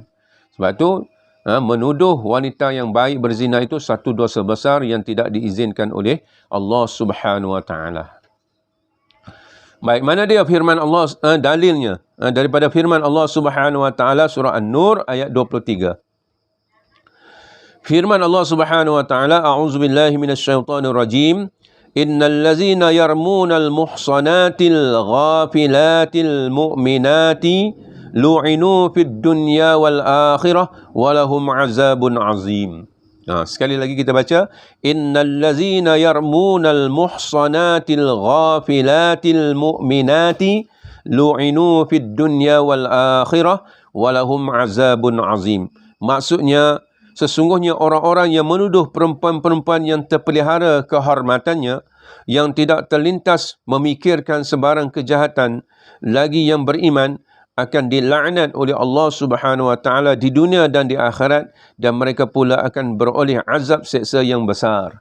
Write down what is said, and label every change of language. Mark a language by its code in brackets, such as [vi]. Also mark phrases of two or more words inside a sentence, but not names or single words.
[ms] Sebab itu menuduh wanita yang baik berzina itu satu dosa besar yang tidak diizinkan oleh Allah [ar] سبحانه وتعالى. [ms] Baik, mana dia firman Allah, dalilnya daripada firman Allah [ar] Subhanahu wa taala [ms] surah An-Nur ayat 23. Firman Allah [ar] سبحانه وتعالى أعوذ بالله من الشيطان الرجيم. إن الذين يرمون المحصنات الغافلات المؤمنات لعنوا في الدنيا والآخرة ولهم عذاب عظيم. [ms] Sekali lagi kita baca, [ar] إن الذين يرمون المحصنات الغافلات المؤمنات لعنوا في الدنيا والآخرة ولهم عذاب عظيم. [ms] Maksudnya, sesungguhnya orang-orang yang menuduh perempuan-perempuan yang terpelihara kehormatannya, yang tidak terlintas memikirkan sebarang kejahatan, lagi yang beriman, akan dilaknat oleh Allah [ar] Subhanahu Wa Taala [ms] di dunia dan di akhirat, dan mereka pula akan beroleh azab seksa yang besar.